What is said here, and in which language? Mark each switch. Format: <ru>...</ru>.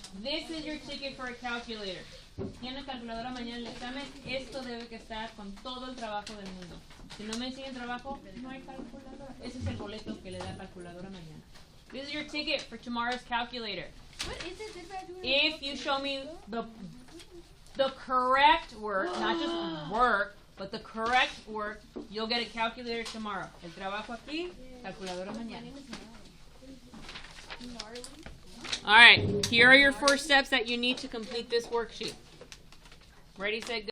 <en>This is your ticket for a calculator.</en> <es>Tiene calculadora mañana el examen. Esto debe que estar con todo el trabajo del mundo. Si no me enseñan trabajo, no hay calculadora. Ese es el boleto que le da calculadora mañana.</es> <en>This is your ticket for tomorrow's calculator. What is it? If you show me the correct work, not just work, but the correct work, you'll get a calculator tomorrow.</en> <es>El trabajo aquí, calculadora mañana.</es> <en>All right, here are your 4 steps that you need to complete this worksheet. Ready, set, go.</en>